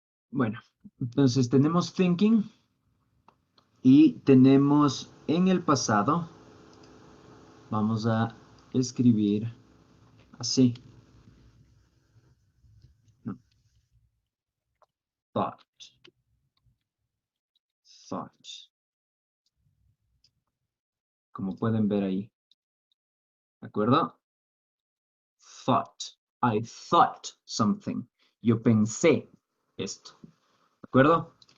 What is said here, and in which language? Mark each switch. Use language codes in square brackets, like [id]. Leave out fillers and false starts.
[es] Bueno, entonces tenemos thinking y tenemos en el pasado, vamos a escribir así. No, thought, thought, como pueden ver ahí, ¿de acuerdo? [en] Thought, I thought something. [es] Yo pensé esto, ¿de acuerdo?